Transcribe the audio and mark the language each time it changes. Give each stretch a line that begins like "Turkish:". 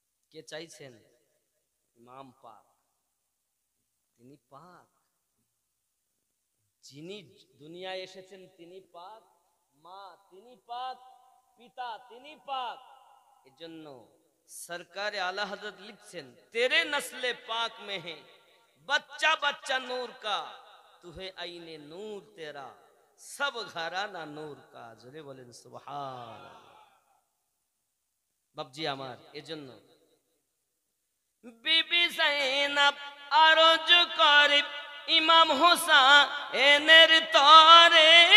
Bangla: কে চাইছেন? ইমাম পাক, তিনি পাক, যিনি দুনিয়ায় এসেছেন তিনি পাক, মা তিনি পাক, পিতা তিনি পাক। এজন্য
Hindi: सरकार आला हजरत लिखছেন, तेरे नस्ले पाक में है बच्चा बच्चा नूर का, तू है आईने नूर तेरा सब घराना नूर का।
Bangla: জোরে বলেন সুবহানাল্লাহ। বাপজি আমার, এজন্য বিবি জাইনাব আরজ করে ইমাম হোসেনের তরে,